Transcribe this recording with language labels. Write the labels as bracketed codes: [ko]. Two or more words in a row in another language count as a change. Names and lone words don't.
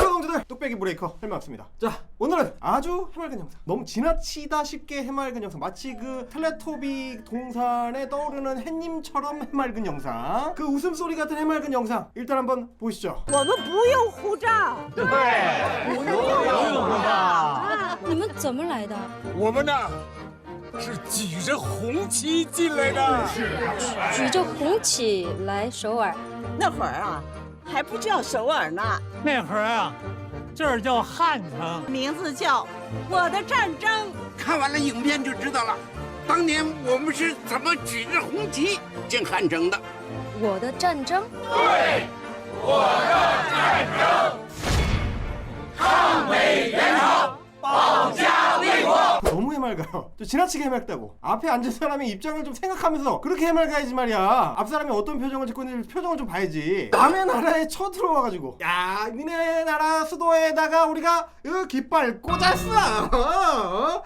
[ko] 친구들, 뚝배기 브레이커 헬마우스입니다. 자, 오늘은 아주 해맑은 영상, 너무 지나치다 쉽게 해맑은 영상, 마치 그 텔레토비 동산에 떠오르는 햇님처럼 해맑은 영상, 그 웃음소리 같은 해맑은 영상 일단 한번 보시죠. [zh] 我们不用护照。对，不用护照。你们怎么来的？我们呢是举着红旗进来的。举着红旗来首尔。那会儿啊，还不叫首尔呢，那会儿啊，这儿叫汉城，名字叫《我的战争》。看完了影片就知道了，当年我们是怎么举着红旗进汉城的。我的战争。对，我的战争，抗美援朝，保家卫国。 [ko] 너무 해맑아요. 좀 지나치게 해맑다고. 앞에 앉은 사람의 입장을 좀 생각하면서 그렇게 해맑아야지 말이야. 앞 사람이 어떤 표정을 짓고 있는지 표정을 좀 봐야지. 남의 나라에 쳐들어와가지고 야, 니네 나라 수도에다가 우리가 깃발 꽂았어.